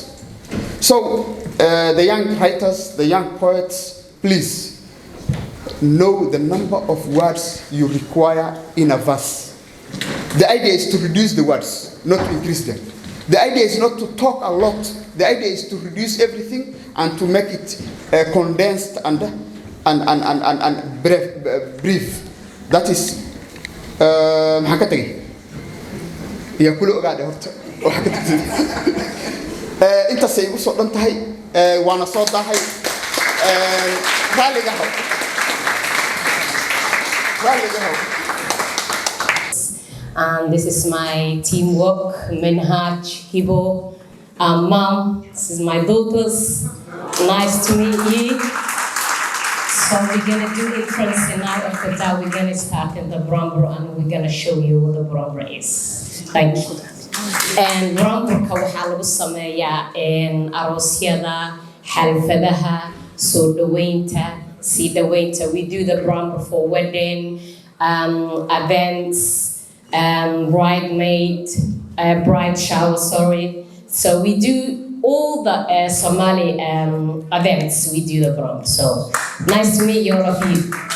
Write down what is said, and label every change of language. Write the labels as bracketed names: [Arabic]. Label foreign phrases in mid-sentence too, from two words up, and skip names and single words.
[English] So the young writers, the young poets, please know the number of words you require in a verse. The idea is to reduce the words, not to increase them. The idea is not to talk a lot. The idea is to reduce everything and to make it condensed and brief. That is [Somali] inta say u soo dhantahay waana soo dahay raaliga haw. [English] And this is my teamwork, Menhaj, Hibo, Mom, this is my daughters. Nice to meet you. So we're gonna do entrance and now after that we're gonna start in the Brambro and we're gonna show you what the Brambro is. Thank you. [Somali] And Brambro waxaa lagu sameeyaa aroosyada, xalfadaha, soo dhaweynta, sii dhaweynta. [English] We do the Brambro for wedding, events, bridesmaid, bride shower, sorry. So we do all the Somali events, we do the Brambro. So nice to meet you, all of you.